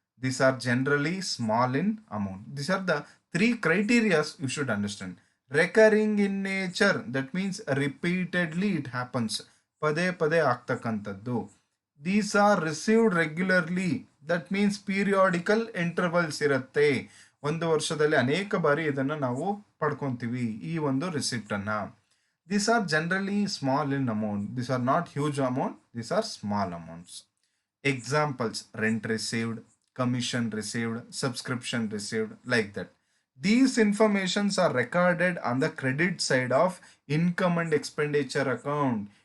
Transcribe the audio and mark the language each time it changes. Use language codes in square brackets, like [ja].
[en] These are generally small in amount. These are the three criteria you should understand. Recurring in nature, that means repeatedly it happens. [kn] Pade pade ಆಗ್ತಕ್ಕಂಥದ್ದು. [en] These are received regularly, that means periodical intervals [kn] ಇರುತ್ತೆ. ಒಂದು ವರ್ಷದಲ್ಲಿ ಅನೇಕ ಬಾರಿ ಇದನ್ನು ನಾವು ಪಡ್ಕೊಂತೀವಿ ಈ ಒಂದು ರಿಸಿಪ್ಟ್ ಅನ್ನ. [en] These are generally small in amount. These are not huge amount. These are small amounts. Examples: rent received, commission received, subscription received, like that. These informations are recorded on the credit side of income and expenditure account.